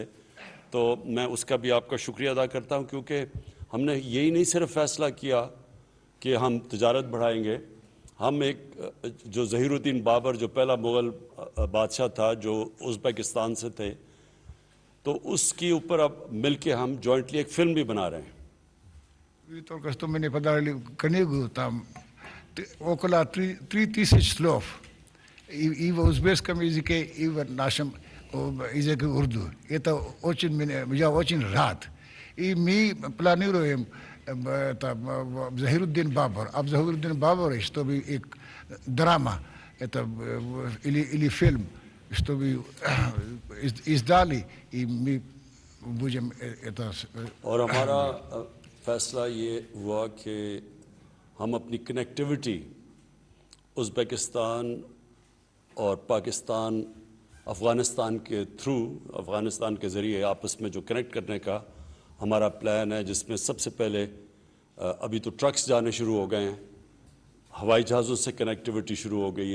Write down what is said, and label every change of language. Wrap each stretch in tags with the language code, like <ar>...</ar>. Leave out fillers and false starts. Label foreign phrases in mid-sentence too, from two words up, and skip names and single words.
<ur>تو میں اس کا بھی آپ کا شکریہ ادا کرتا ہوں، کیونکہ ہم نے یہی نہیں صرف فیصلہ کیا کہ ہم تجارت بڑھائیں گے، ہم ایک جو ظہیر الدین بابر جو پہلا مغل بادشاہ تھا جو ازبکستان سے تھے، تو اس کے اوپر اب مل کے ہم جوائنٹلی ایک فلم بھی بنا رہے ہیں.</ur> <ru>Только что мне подарили книгу, там около 3000 слов и в узбекском языке, и в нашем языке урду. Это очень, я очень рад. И мы планируем Захируддин Бабар, об Захируддин Бабаре, чтобы и драма это, или фильм, чтобы издали, и мы будем это...</ru> <ur>اور ہمارا فیصلہ یہ ہوا کہ ہم اپنی کنیکٹیوٹی ازبکستان اور پاکستان افغانستان کے تھرو، افغانستان کے ذریعے آپس میں جو کنیکٹ کرنے کا ہمارا پلان ہے، جس میں سب سے پہلے ابھی تو ٹرکس جانے شروع ہو گئے ہیں، ہوائی جہازوں سے کنیکٹیوٹی شروع ہو گئی ہے.</ur>